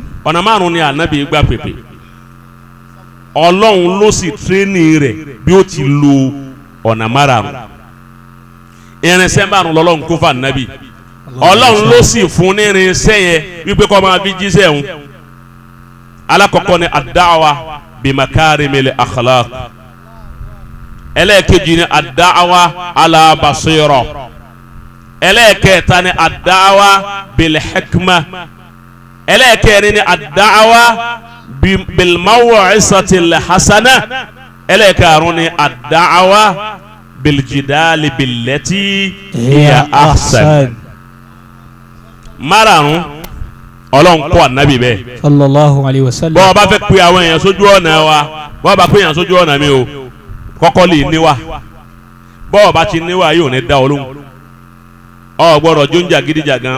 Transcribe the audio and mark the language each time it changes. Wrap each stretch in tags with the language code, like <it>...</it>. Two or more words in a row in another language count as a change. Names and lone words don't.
<yo>ọ̀nà márùn-ún ni ànábì gbà pèpè ọlọ́run ló sì tírénì rẹ̀ bí ó ti lo ọ̀nà márùn-ún irinṣẹ́ márùn-ún lọ́lọ́run kó fà ànábì ọlọ́run ló sì fún ní irinṣẹ́ yẹn wípé kó máa fi jíṣẹ́ òun alákọ̀ọ́kọ́ ni</yo> <ar>الدعوة ب مكارم الأخلاق</ar> <yo>ẹlẹ́ẹ̀kejì ni</yo> <ar>الدعوة على بصيرة</ar> <yo>ẹlẹ́ẹ̀kẹta ni</yo> <ar>الدعوة بالحكمة</ar> <yo>ẹlẹ́ẹ̀kẹrin ni</yo> <ar>الدعوة بالموعظة الحسنة</ar> <yo>ẹlẹ́ẹ̀karùn ni</yo> <ar>الدعوة بالجدال بالتي هي أحسن</ar> <yo>márùn ọlọ́run kọ́ ànábì bẹ́ẹ̀.</yo> <ar>صلى الله عليه وسلم.</ar> <yo>bọ́ọ̀ bá fẹ́ pe àwọn èèyàn sójú ọ̀nà wa bọ́ọ̀ bá pe èèyàn sójú ọ̀nà mi o kọ́kọ́ lè níwà bọ́ọ̀ bá ti níwà yóò ní dá olóhùn ọ gbọ́dọ̀ jóúnjà gidijagan</yo>